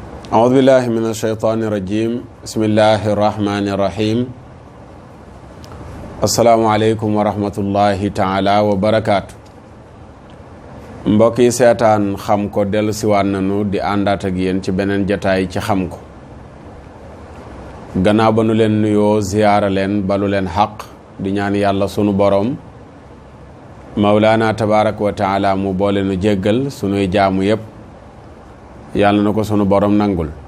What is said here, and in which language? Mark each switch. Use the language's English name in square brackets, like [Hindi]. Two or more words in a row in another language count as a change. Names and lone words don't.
[Arabic] أعوذ بالله من الشيطان الرجيم بسم الله الرحمن الرحيم السلام عليكم ورحمة الله تعالى وبركاته mbokk [Wolof] yi seetaan xam ko dellu siwaat nañu di àndaat ak yéen ci beneen jataay ci xam ko gannaaw ba nu leen nuyoo ziyaara leen balu leen xaq di ñaan yàlla sunu borom [Arabic] مولانا تبارك وتعالى [Wolof] mu boole nu jéggal sunuy jaamu yépp yàlla na ko sunu borom nangul